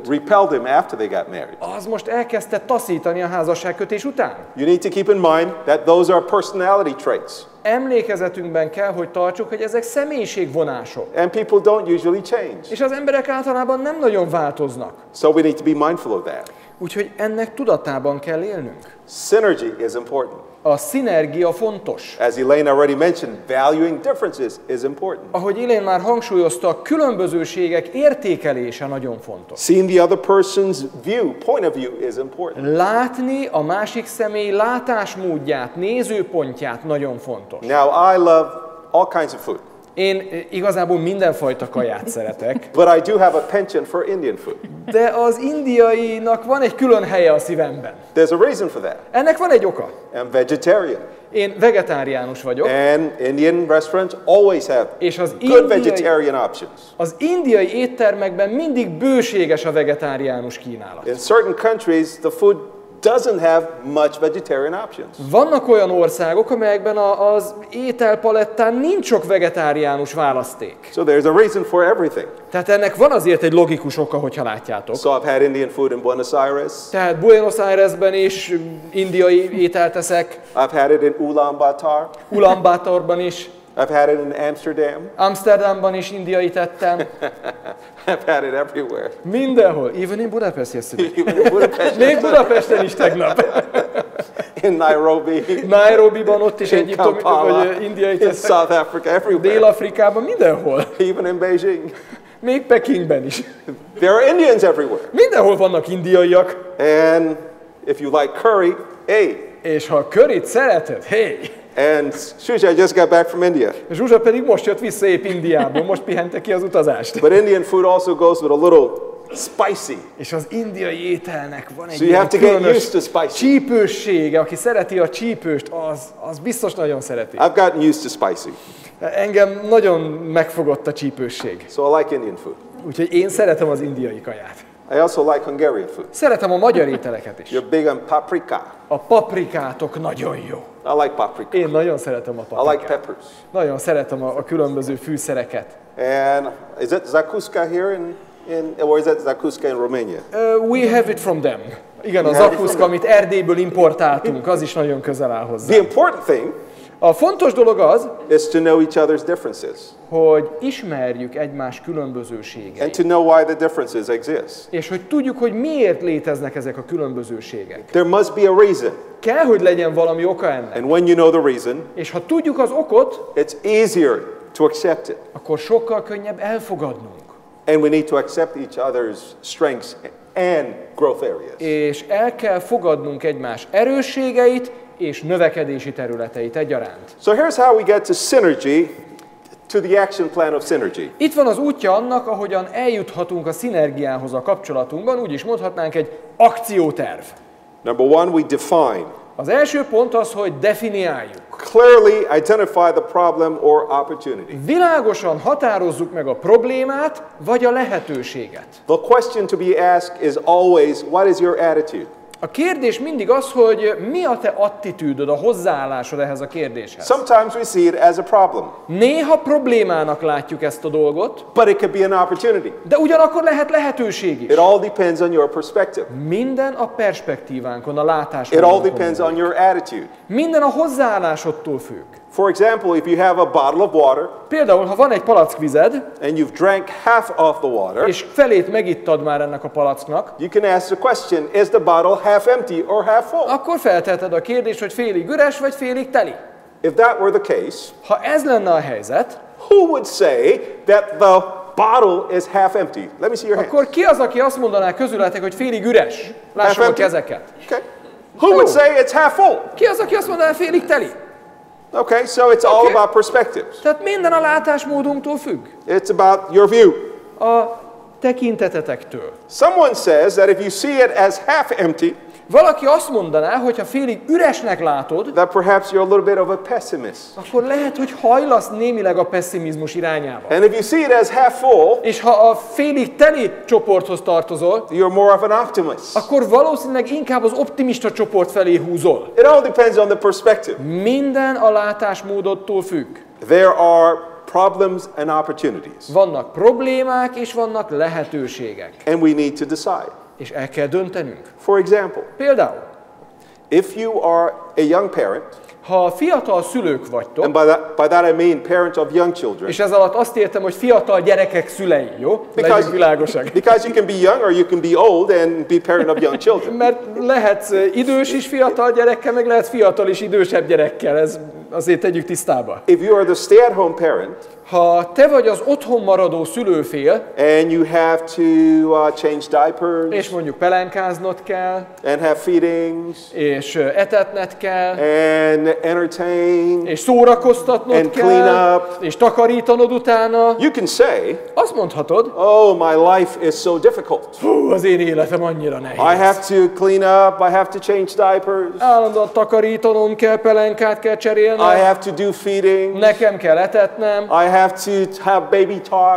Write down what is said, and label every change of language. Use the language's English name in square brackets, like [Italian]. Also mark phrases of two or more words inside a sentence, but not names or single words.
[English] repelled him after they got married. [Hungarian] az most elkezdte taszítani a házasságkötés után. [English] You need to keep in mind that those are personality traits. [Hungarian] Emlékezetünkben kell, hogy tartsuk, hogy ezek személyiségvonások. [English] And people don't usually change. [Hungarian] És az emberek általában nem nagyon változnak. [English] So we need to be mindful of that. [Hungarian] Úgyhogy ennek tudatában kell élnünk. [English] Synergy is important. [Hungarian] A szinergia fontos. [English] As Elaine already mentioned, valuing differences is important. [Hungarian] Ahogy Elaine már hangsúlyozta, a különbözőségek értékelése nagyon fontos. [English] Seeing the other person's point of view is important. [Hungarian] Látni a másik személy látásmódját, nézőpontját nagyon fontos. [English] Now, I love all kinds of food, [Hungarian] Én igazából mindenfajta kaját szeretek, [English] but I do have a penchant for Indian food. [Hungarian] de az indiainak van egy külön helye a szívemben. [English] There's a reason for that. [Hungarian] Ennek van egy oka. [English] I'm vegetarian, [Hungarian] Én vegetáriánus vagyok, [English] and Indian restaurants always have [Hungarian] és [English] good vegetarian options. [Hungarian] az indiai éttermekben mindig bőséges a vegetáriánus kínálat. [English] In certain countries, the food doesn't have much vegetarian options. [Hungarian] Vannak olyan országok, amelyekben az ételpalettán nincs sok vegetáriánus választék. [English] So there's a reason for everything. [Hungarian] Tehát ennek van azért egy logikus oka, hogyha látjátok. [English] So I've had Indian food in Buenos Aires. [Hungarian] Tehát Buenos Airesben is indiai ételt eszek, [English] I've had it in Ulaanbaatar. [Hungarian] Ulaanbaatarban is, [English] I've had it in Amsterdam. [Hungarian] Amsterdamban is indiait ettem. [English] I've had it everywhere. Mindenhol, even in Budapest yesterday. Even in Budapest. [Hungarian] Még Budapesten is tegnap. [English] In Nairobi. [Hungarian] Nairobiban ott is [English] In [Hungarian] egyiptomi [English] Kampala. [Hungarian] vagy indiait [English] In [Hungarian] eszek. [English] South Africa, everywhere. [Hungarian] Dél-Afrikában, mindenhol. [English] Even in Beijing. [Hungarian] Még Pekingben is. [English] There are Indians everywhere. [Hungarian] Mindenhol vannak indiaiak. [English] And if you like curry, hey. [Hungarian] És ha a curryt szereted, [English] hey! And Shusha, I just got back from India. [Hungarian] Zsuzsa pedig most jött vissza épp Indiából, most pihente ki az utazást. [English] But Indian food also goes with a little spicy. [Hungarian] És az indiai ételnek van egy [English] So you have to get [Hungarian] különös [English] used to spicy. [Hungarian] csípőssége, aki szereti a csípőst, az biztos nagyon szereti. [English] I've gotten used to spicy. [Hungarian] Engem nagyon megfogott a csípősség. [English] So I like Indian food. [Hungarian] Úgyhogy én szeretem az indiai kaját. [English] I also like Hungarian food. [Hungarian] Szeretem a magyar ételeket is. [English] You're big on paprika. [Hungarian] A paprikátok nagyon jó. [English] I like paprika. [Hungarian] Én nagyon szeretem a [English] I like [Hungarian] paprikát. [English] peppers. [Hungarian] Nagyon szeretem a különböző fűszereket. [English] And is it zakuska here or is that zakuska in Romania? We have it from them. [Hungarian] Igen, a [English] We have it [Hungarian] zakuszka, [English] from [Hungarian] amit Erdélyből importáltunk, az is nagyon közel áll hozzá. [English] The important thing [Hungarian] A fontos dolog az, [English] is to know each other's differences [Hungarian] hogy ismerjük egymás [English] and [Hungarian] különbözőségeit. [English] to know why the differences exist. [Hungarian] És hogy tudjuk, hogy miért léteznek ezek a különbözőségek. [English] There must be a reason. [Hungarian] Kell, hogy legyen valami oka ennek. [English] And when you know the reason, [Hungarian] És ha tudjuk az okot, [English] it's easier to accept it. [Hungarian] akkor sokkal könnyebb elfogadnunk. [English] And we need to accept each other's strengths and growth areas. [Hungarian] És el kell fogadnunk egymás erősségeit és növekedési területeit egyaránt. [English] So here's how we get to synergy, to the action plan of synergy. [Hungarian] Itt van az útja annak, ahogyan eljuthatunk a szinergiához a kapcsolatunkban, úgy is mondhatnánk egy akcióterv. [English] Number one, we define. [Hungarian] Az első pont az, hogy definiáljuk. [English] Clearly identify the problem or opportunity. [Hungarian] Világosan határozzuk meg a problémát vagy a lehetőséget. [English] The question to be asked is always, what is your attitude? [Hungarian] A kérdés mindig az, hogy mi a te attitűdöd, a hozzáállásod ehhez a kérdéshez. [English] Sometimes we see it as a problem, [Hungarian] Néha problémának látjuk ezt a dolgot, [English] but it could be an opportunity. [Hungarian] de ugyanakkor lehet lehetőség is. [English] It all depends on your perspective. [Hungarian] Minden a perspektívánkon, a [English] It all [Hungarian] látásmódunkon. [English] depends on your attitude. [Hungarian] Minden a hozzáállásodtól függ. [English] For example, if you have a bottle of water [Hungarian] Például, ha van egy palackvized, [English] and you've drank half of the water, [Hungarian] és felét megittad már ennek a palacknak, [English] you can ask the question, is the bottle half empty or half full? [Hungarian] akkor felteheted a kérdést, hogy félig üres vagy félig teli. [English] If that were the case, [Hungarian] Ha ez lenne a helyzet, [English] who would say that the bottle is half empty? Let me see your hands. [Hungarian] akkor ki az, aki azt mondaná közületek, hogy félig üres? Lássam a [English] empty? [Hungarian] kezeket. [English] Okay. Who would say it's half full? [Hungarian] Ki az, aki azt mondaná, félig teli? [English] Okay, so it's all Okay. about perspectives. [Hungarian] Tehát minden a látásmódunktól függ. [English] It's about your view. [Hungarian] A tekintetetektől. [English] Someone says that if you see it as half empty, [Hungarian] Valaki azt mondaná, hogy ha félig üresnek látod, [English] that perhaps you're a little bit of a pessimist. [Hungarian] akkor lehet, hogy hajlasz némileg a pessimizmus irányába. [English] And if you see it as half full, [Hungarian] És ha a félig teli csoporthoz tartozol, [English] you're more of an optimist. [Hungarian] akkor valószínűleg inkább az optimista csoport felé húzol. [English] It all depends on the perspective. [Hungarian] Minden a látásmódodtól függ. [English] There are problems and opportunities, [Hungarian] Vannak problémák és vannak lehetőségek. [English] and we need to decide. [Hungarian] És el kell döntenünk. [English] For example, [Hungarian] Például, [English] if you are a young parent, [Hungarian] ha fiatal szülők vagytok, [English] and by that I mean parents of young children, [Hungarian] és ez alatt azt értem, hogy fiatal gyerekek szülei, jó? Legyünk világosak. [English] because you can be young or you can be old and be parent of young children. [Hungarian] Mert lehetsz idős is fiatal gyerekkel, meg lehetsz fiatal is idősebb gyerekkel, ez azért tegyük tisztába. [English] If you are the stay-at-home parent, [Hungarian] Ha te vagy az otthon maradó szülőfél, [English] and you have to change diapers, [Hungarian] és mondjuk pelenkáznod kell, [English] and have feedings, [Hungarian] és etetned kell, [English] and entertain, [Hungarian] és szórakoztatnod [English] and [Hungarian] kell, [English] clean up, [Hungarian] és takarítanod utána, [English] you can say, [Hungarian] azt mondhatod, [English] oh, my life is so difficult. [Hungarian] hú, az én életem annyira nehéz. [English] I have to clean up, I have to change diapers, [Hungarian] Állandóan takarítanom kell, pelenkát kell [English] I [Hungarian] cserélnem, [English] have to do feedings, [Hungarian] nekem kell etetnem, [English] I have to have baby talk.